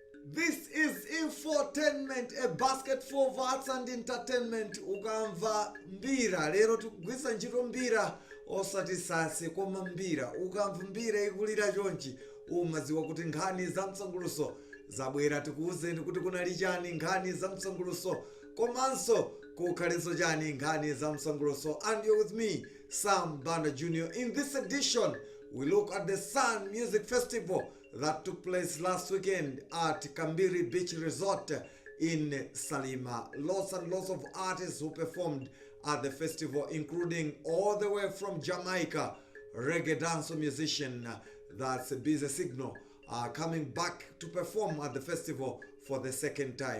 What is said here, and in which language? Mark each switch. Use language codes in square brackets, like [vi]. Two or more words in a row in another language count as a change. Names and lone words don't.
[en] This is Infotainment, a basket for arts and entertainment. [ny] Ukamva mbira, lero tukugwisa ntchito mbira osati sase koma mbira. Ukamva mbira ikulira chonchi, umaziwa kuti nkhani za msanguluso zabwera tikuwuzeni kuti kunali chani nkhani za msanguluso komanso kukhalenso chani nkhani za msanguluso. [en] And you're with me, Sam Banda Jr. In this edition, we look at the Sun Music Festival that took place last weekend at Kambiri Beach Resort in Salima. Lots and lots of artists who performed at the festival, including all the way from Jamaica, reggae dance musician that's a busy signal, coming back to perform at the festival for the second time.